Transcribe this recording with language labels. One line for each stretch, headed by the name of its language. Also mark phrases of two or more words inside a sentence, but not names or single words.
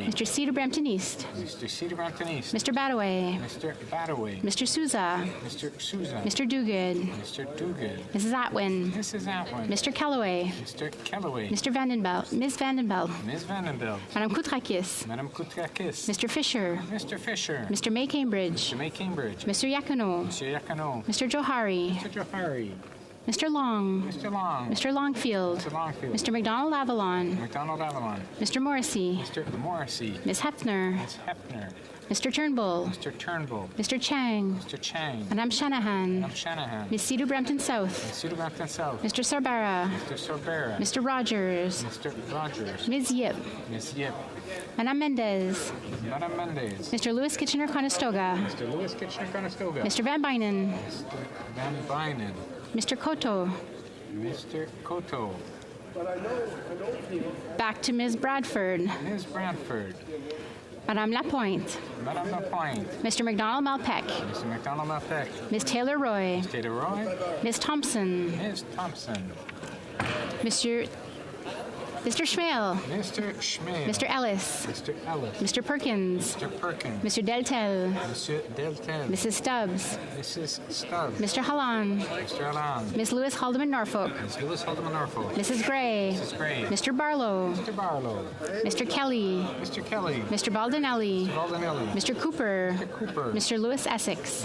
English: Mr. Cedar Brampton East. Mr. Cedar Brampton East. Mr. Badaway. Mr. Badaway. Mr. Souza. Mr. Souza. Mr. Duguid. Mr. Duguid. Mrs. Atwin. Mrs. Atwin. Mr. Calloway. Mr. Calloway. Mr. Vandenbelt. Ms. Vandenbelt. Ms. Vandenbelt. Madame Koutrakis. Madame Koutrakis. Mr. Fisher. Mr. Fisher. Mr. May Cambridge. Mr. May Cambridge. Mr. Yacono. Mr. Yacono. Mr. Johari. Mr. Johari. Mr. Long. Mr. Long. Mr. Longfield. Mr. Longfield. Mr. McDonald Avalon. McDonald Avalon. Mr. Morrissey. Mr. Morrissey. Ms. Hefner. Ms. Hefner. Mr. Turnbull. Mr. Turnbull. Mr. Chang. Mr. Chang. Madame Shanahan. Madame Shanahan. Ms. Cedar Brampton South. Ms. Cedar Brampton South. Mr. Sorbara. Mr. Sorbera. Mr. Rogers. Mr. Rogers. Ms. Yip. Ms. Yip. Madame Mendez. Madame Mendez. Mr. Lewis Kitchener-Conestoga. Mr. Lewis Kitchener-Conestoga. Mr. Van Bynen. Mr. Van Bynen. Mr. Cotto. Mr. Cotto. Back to Ms. Bradford. Ms. Bradford. Madame Lapointe. Madame Lapointe. Mr. McDonald-Malpeck. Mr. McDonald-Malpeck. Ms. Taylor-Roy. Ms. Taylor-Roy. Ms. Thompson. Ms. Thompson. Mr. Schmale. Mr. Schmale. Mr. Ellis. Mr. Ellis. Mr. Perkins. Mr. Perkins. Mr. Deltel. Mr. Deltel. Mrs. Stubbs. Mrs. Stubbs. Mr. Hallan. Mr. Hallan. Ms. Lewis Haldeman Norfolk. Ms. Lewis Haldeman Norfolk. Mrs. Gray. Mrs. Gray. Mr. Barlow. Mr. Barlow. Mr. Kelly. Mr. Kelly. Mr. Baldinelli. Mr. Baldinelli. Mr. Cooper. Mr. Cooper. Mr. Lewis Essex.